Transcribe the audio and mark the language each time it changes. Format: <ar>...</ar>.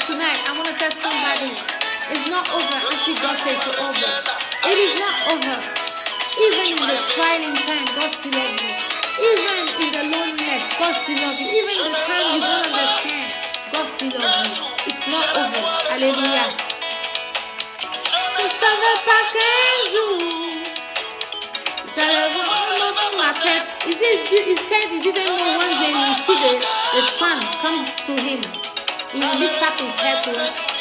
<en>Tonight, I want to tell somebody, it's not over until God says it's over. It is not over. Even in the trying time, God still loves you. Even in the loneliness, God still loves you. Even in the time you don't understand, God still loves you. It's not over. Hallelujah.</en> <fr>Je ne savais pas qu'un jour, j'allais voir dans ma tête.</fr> <en>He said he didn't know one day he would see the sun come to him. He will lift up his head to us.</en>